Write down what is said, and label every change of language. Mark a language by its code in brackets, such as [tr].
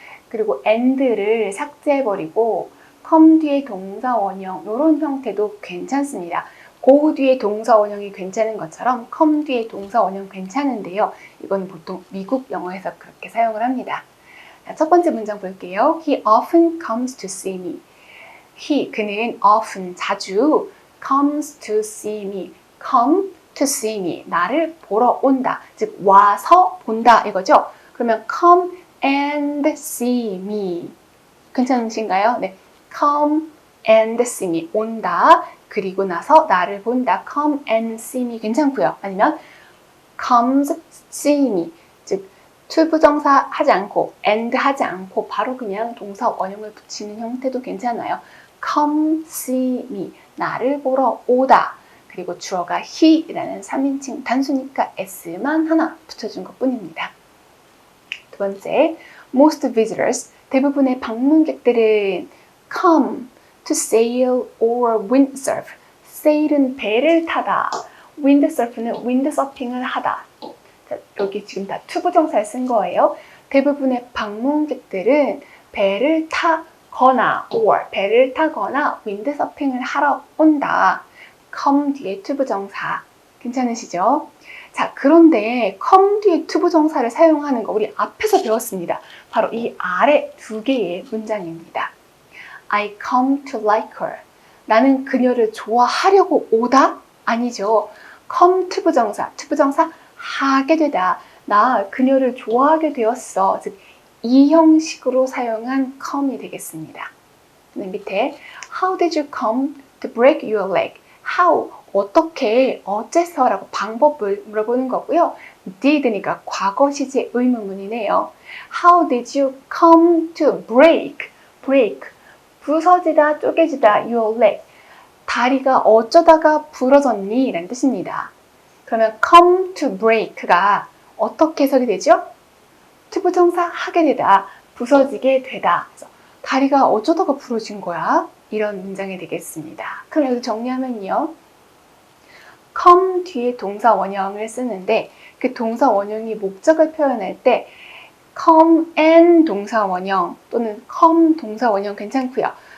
[ko] 그리고 and를 삭제해버리고 come 뒤에 동사원형 이런 형태도 괜찮습니다. go 뒤에 동사원형이 괜찮은 것처럼 come 뒤에 동사원형 괜찮은데요. 이건 보통 미국 영어에서 그렇게 사용을 합니다. 자, 첫 번째 문장 볼게요. [en] He often comes to see me. [ko] 그는 often, 자주 [en] comes to see me. come to see me. [ko] 나를 보러 온다. 즉 와서 본다 이거죠. [en] 그러면 come and see me. [ko] 괜찮으신가요? 네. [en] come and see me. [ko] 온다. 그리고 나서 나를 본다. [en] come and see me. [ko] 괜찮고요. [en] 아니면 comes see me. [ko] 즉 투부정사 하지 않고 and 하지 않고 바로 그냥 동사 원형을 붙이는 형태도 괜찮아요. [en] come see me. [ko] 나를 보러 오다. 그리고 주어가 he라는 3인칭 단수니까 s만 하나 붙여준 것 뿐입니다. 두 번째, [en] most visitors, [ko] 대부분의 방문객들은 [en] come to sail or windsurf. [ko] sail은 배를 타다, windsurf는 windsurfing을 하다. 자, 여기 지금 다 투부정사를 쓴 거예요. 대부분의 방문객들은 배를 타 거나 or 배를 타거나 윈드서핑을 하러 온다. come 뒤에 to 부정사. 괜찮으시죠? 자, 그런데 come 뒤에 to 부정사를 사용하는 거 우리 앞에서 배웠습니다. 바로 이 아래 두 개의 문장입니다. [en] I come to like her. [ko] 나는 그녀를 좋아하려고 오다? 아니죠. come to 부정사, to 부정사 하게 되다. 나 그녀를 좋아하게 되었어. 즉, 이 형식으로 사용한 come이 되겠습니다. [en] 밑에 How did you come to break your leg? [ko] How, 어떻게, 어째서 라고 방법을 물어보는 거고요. did니까 과거 시제 의문문이네요. [en] How did you come to break? break, [ko] 부서지다, 쪼개지다, [en] your leg. [ko] 다리가 어쩌다가 부러졌니? 라는 뜻입니다. 그러면 come to break가 어떻게 해석이 되죠? to 부정사 하게 되다, 부서지게 되다. 그래서 다리가 어쩌다가 부러진 거야? 이런 문장이 되겠습니다. 그럼 여기 정리하면요. come 뒤에 동사 원형을 쓰는데 그 동사 원형이 목적을 표현할 때 come and 동사 원형 또는 come 동사 원형 괜찮고요.